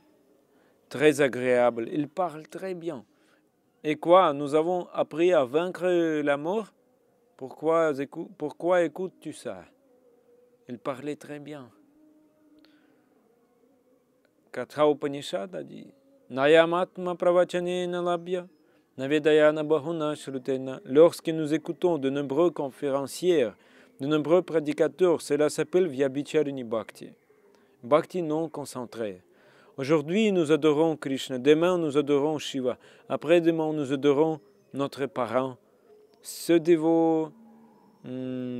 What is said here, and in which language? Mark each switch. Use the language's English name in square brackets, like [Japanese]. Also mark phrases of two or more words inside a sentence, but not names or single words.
[French] Très agréable. Il parle très bien. Et quoi? Nous avons appris à vaincre la mort? Pourquoi écoutes-tu ça? Il parlait très bien. Katha Upanishad a dit [Sanskrit] नायमात्मा प्रवचनेन लभ्य नवेदयन बहुना श्रुतेन. [French] Lorsque nous écoutons de nombreux conférenciers, de nombreux prédicateurs, cela s'appelle [Sanskrit] व्यभिचारिणी भक्ति. [French] Bhakti non concentré. Aujourd'hui, nous adorons Krishna. Demain, nous adorons Shiva. Après-demain, nous adorons notre parent. Ce dévot, tel dévot.